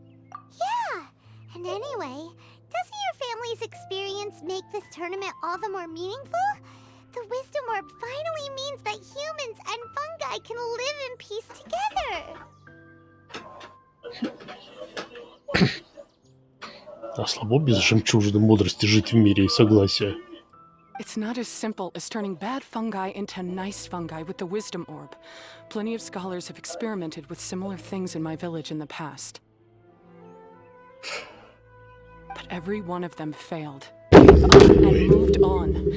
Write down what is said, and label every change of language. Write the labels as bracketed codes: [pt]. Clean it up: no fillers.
[en] Yeah, and anyway, doesn't your family's experience make this tournament all the more meaningful? The Wisdom Orb finally means that humans and fungi can live in peace together. [ru] А слабо без жемчужины мудрости жить в мире и согласия. [en] It's not as simple as turning bad fungi into nice fungi with the Wisdom Orb. Plenty of scholars have experimented with similar things in my village in the past. But every one of them failed, gave up, and moved on.